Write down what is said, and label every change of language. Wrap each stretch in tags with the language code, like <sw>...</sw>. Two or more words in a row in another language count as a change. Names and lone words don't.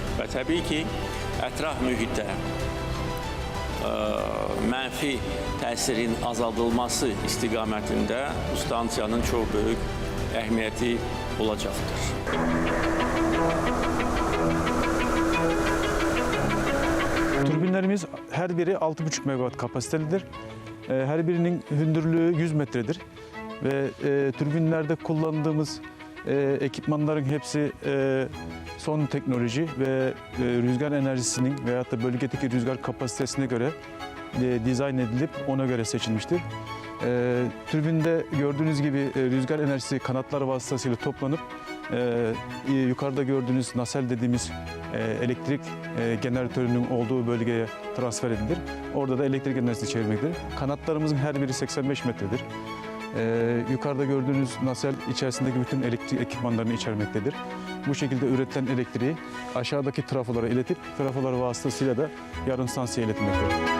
<az>Və təbii ki, ətraf mühitə mənfi təsirin azaldılması istiqamətində bu stansiyanın çox böyük əhəmiyyəti olacaqdır. Turbinlərimiz hər biri 6,5 megawatt kapasitelidir. Hər birinin hündürlüğü 100 metredir</az> <tr>ve turbinlerde kullandığımız ekipmanların hepsi son teknoloji ve rüzgar enerjisinin veyahut da bölgedeki rüzgar kapasitesine göre dizayn edilip ona göre seçilmiştir. Türbinde gördüğünüz gibi rüzgar enerjisi kanatlar vasıtasıyla toplanıp yukarıda gördüğünüz nasel dediğimiz elektrik jeneratörünün olduğu bölgeye transfer edilir. Orada da elektrik enerjisi çevirmektedir. Kanatlarımızın her biri 85 metredir. Yukarıda gördüğünüz nasel içerisindeki bütün elektrik ekipmanlarını içermektedir. Bu şekilde üretilen elektriği aşağıdaki trafolara iletip trafolar vasıtasıyla da yarım stansiyaya iletilmektedir.</tr>